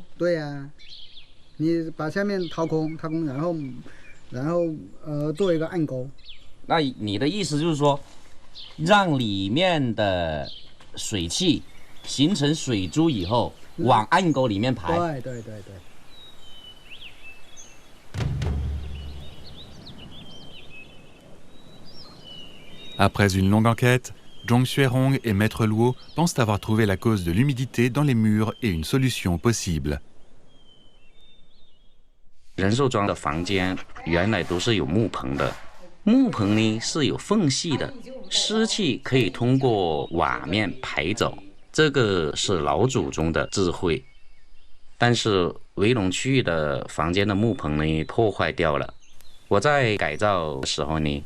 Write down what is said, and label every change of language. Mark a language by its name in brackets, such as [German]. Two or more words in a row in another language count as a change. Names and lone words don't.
[Chinese] 对啊，你把下面掏空，然后做一个暗沟。那你的意思就是说，让里面的水汽形成水珠以后，往暗沟里面排。对。 [French] Après une longue enquête, Zhong Xuehong et Maître Luo pensent avoir trouvé la cause de l'humidité dans les murs et une solution possible. [Chinese] 人寿庄的房间原来都是有木棚的，木棚呢是有缝隙的，湿气可以通过瓦面排走，这个是老祖宗的智慧。但是围笼区域的房间的木棚呢破坏掉了，我在改造的时候呢。